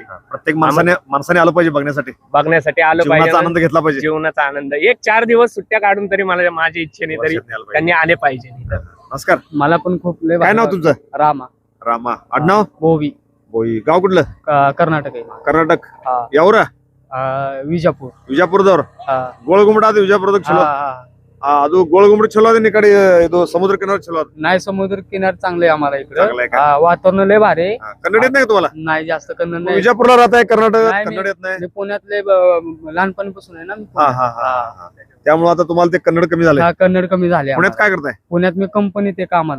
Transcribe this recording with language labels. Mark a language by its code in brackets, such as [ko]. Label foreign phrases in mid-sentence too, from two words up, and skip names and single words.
[mr] प्रत्येक माणसाने आलं पाहिजे बघण्यासाठी, बघण्यासाठी आलं जीवनाचा पाहिजे. आनंद घेतला पाहिजे. जीवनाचा आनंद. 1-4 दिवस सुट्ट्या काढून तरी मला माझ्या इच्छेने तरी वर्षातून आलं पाहिजे. त्यांनी आले पाहिजे इथं. नमस्कार. मला पण खूप लय काय नाव तुमचं? रामा. रामा. आडनाव? बोवी. बोई. गाव कुठलं? कर्नाटक आहे. कर्नाटक. हा. यावरा? [kn] ವಿಜಾಪುರ. ವಿಜಾಪುರದವ್ರು? ಗೋಳಗುಮ್ಮಟ ಅದು ವಿಜಾಪುರದಾಗ ಚಲೋ ಅದು ಗೋಳಗುಮ್ಮಟ ಚಲೋ ಅದ ಈ ಕಡೆ ಇದು ಸಮುದ್ರ [mr] किनार चलो नाही, समुद्र किनार चांगले आहे आम्हाला इकडे. चांगलं आहे का? वातावरण लय भारी आहे. कन्नड येत नाही का तुम्हाला? नाही, जास्त कन्नड नाही. विजापूरला राहताय कर्नाटक, नाही, कन्नड येत नाही? मी पुण्यातले लहानपणापासून आहे ना मी हा पुण्यात. हा हा. त्यामुळे आता तुम्हाला ते कन्नड कमी झाले. हा, कन्नड कमी झाले पुण्यात आम्हाला. काय करताय? पुण्यात मी कंपनीत आहे कामाला.